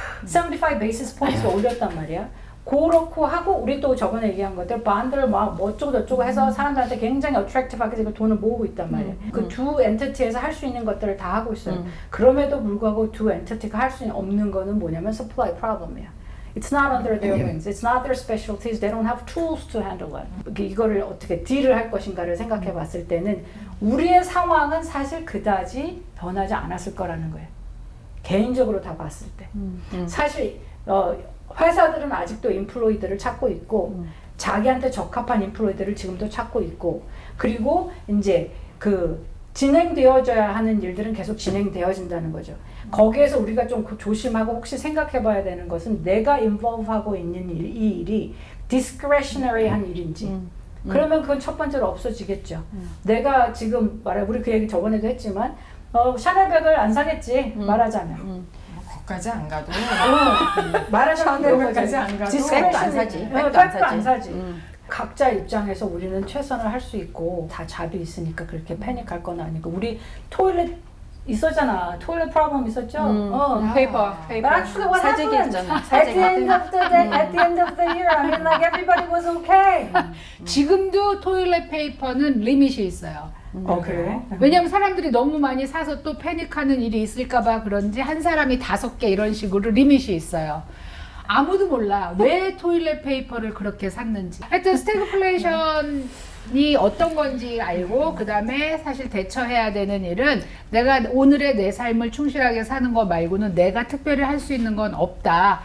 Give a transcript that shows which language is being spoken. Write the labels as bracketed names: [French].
[Korean] 75 basis points 올렸단 말이야. 그렇고 하고 우리 또 저번에 얘기한 것들 반드를 막 어쩌고 저쩌고 해서 사람들한테 굉장히 attractive하게 지금 돈을 모으고 있단 말이야. 그 두 엔티티에서 할 수 있는 것들을 다 하고 있어요. 그럼에도 불구하고 두 엔티티가 할 수 없는 거는 뭐냐면 supply problem이야. [English] It's not under their wings. It's not their specialties. They don't have tools to handle it. [Korean] 이거를 어떻게 딜을 할 것인가를 생각해 봤을 때는 우리의 상황은 사실 그다지 변하지 않았을 거라는 거예요. 개인적으로 다 봤을 때. 사실 회사들은 아직도 인플로이들을 찾고 있고 자기한테 적합한 인플로이들을 지금도 찾고 있고 그리고 이제 그 진행되어져야 하는 일들은 계속 진행되어진다는 거죠. 거기에서 우리가 좀 조심하고 혹시 생각해 봐야 되는 것은 내가 involve하고 있는 이 일이 discretionary한 일인지 그러면 그건 첫 번째로 없어지겠죠. 내가 지금 우리 그 얘기 저번에도 했지만 샤넬백을 안 사겠지 말하자면 거기까지 안 가도 말하자면 샤넬백까지 안 가도 백도 안 사지. 백도 안 사지. 각자 입장에서 우리는 최선을 할 수 있고 다 잡이 있으니까 그렇게 패닉할 건 아니고 우리 토일렛 있었잖아. 토일렛 프로블럼 있었죠? 페이퍼 [English] But actually what [Korean] 사재기 [English] happened? [Korean] 했잖아. [English] At the end of the day, at the end of the year, I mean like everybody was okay. [Korean] 지금도 토일렛 페이퍼는 리밋이 있어요. 그래? 왜냐면 사람들이 너무 많이 사서 또 패닉하는 일이 있을까봐 그런지 한 사람이 5개 이런 식으로 리밋이 있어요. 아무도 몰라 왜 토일렛 페이퍼를 그렇게 샀는지. 하여튼 스태그플레이션이 어떤 건지 알고 그 다음에 사실 대처해야 되는 일은 내가 오늘의 내 삶을 충실하게 사는 거 말고는 내가 특별히 할 수 있는 건 없다.